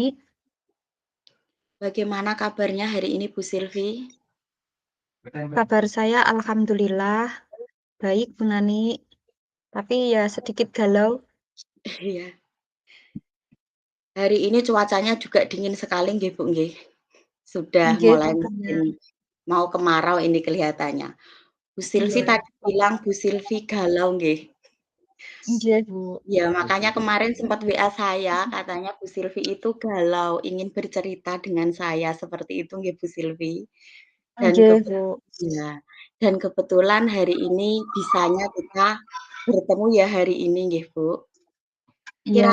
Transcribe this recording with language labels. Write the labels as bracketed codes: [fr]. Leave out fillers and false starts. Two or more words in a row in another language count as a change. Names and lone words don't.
[id] bagaimana kabarnya hari ini Bu Silvi? Kabar saya alhamdulillah baik, Bu Nani. Tapi ya sedikit galau. Iya, hari ini cuacanya juga dingin sekali nggih Bu nggih. Sudah Nggih, mulai pastinya. musim mau kemarau ini kelihatannya. Bu Silvi Iya. tadi bilang Bu Silvi galau nggih. Nggih, Bu. Ya makanya kemarin sempat WA saya katanya Bu Silvi itu galau, ingin bercerita dengan saya seperti itu nggih Bu Silvi. Dan Nggih, Bu. ya, dan kebetulan hari ini bisanya kita bertemu ya hari ini nggih Bu. Iya,